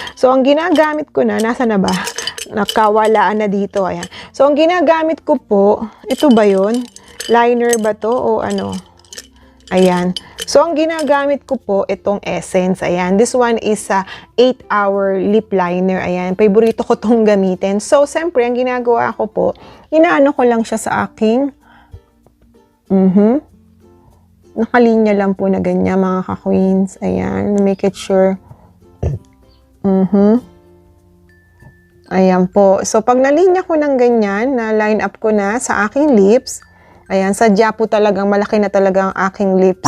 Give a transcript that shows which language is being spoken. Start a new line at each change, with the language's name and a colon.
Filipino: So, ang ginagamit ko na, nasa na ba? Nakawalaan na dito, ayan. So, ang ginagamit ko po, ito ba yun? Liner ba to o ano? Ayan. So, ang ginagamit ko po, itong Essence, ayan.
English: This one is a 8-hour lip liner, ayan.
Filipino: Paborito ko tong gamitin. So, siyempre, ang ginagawa ko po, inaano ko lang siya sa aking, nakalinya lang po na ganyan, mga ka-queens. Ayan, make it sure. Ayan po. So, pag nalinya ko ng ganyan, na line up ko na sa aking lips, ayan, sadya po talagang malaki na talaga ang aking lips.